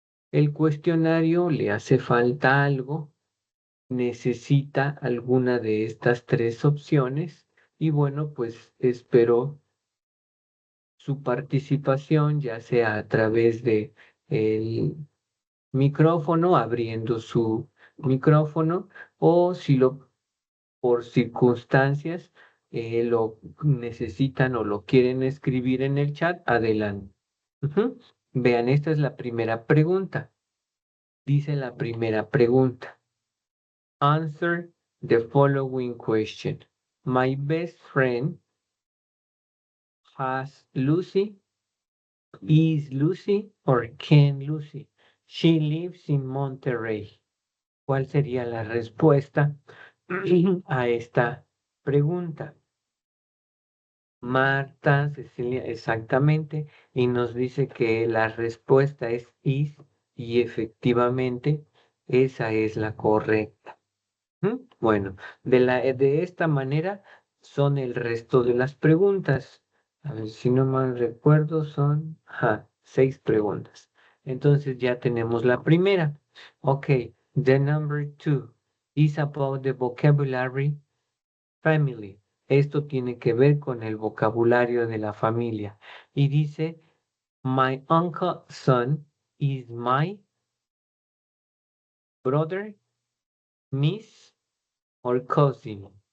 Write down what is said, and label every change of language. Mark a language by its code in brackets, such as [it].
[es] El cuestionario le hace falta algo, necesita alguna de estas tres opciones y bueno, pues espero su participación, ya sea a través de el micrófono, abriendo su micrófono, o si lo por circunstancias lo necesitan o lo quieren escribir en el chat, adelante. Ujú. Vean, esta es la primera pregunta. Dice la primera pregunta. [en] Answer the following question. My best friend has Lucy. Is Lucy or can Lucy? She lives in Monterrey. [es] ¿Cuál sería la respuesta a esta pregunta? Marta, Cecilia, exactamente, y nos dice que la respuesta es is y efectivamente esa es la correcta. Bueno, de esta manera son el resto de las preguntas. A ver, si no mal recuerdo, son 6 preguntas. Entonces ya tenemos la primera. [en] Ok, the number 2 is about the vocabulary family. [es] Esto tiene que ver con el vocabulario de la familia. Y dice, [en] my uncle son is my brother, niece, or cousin.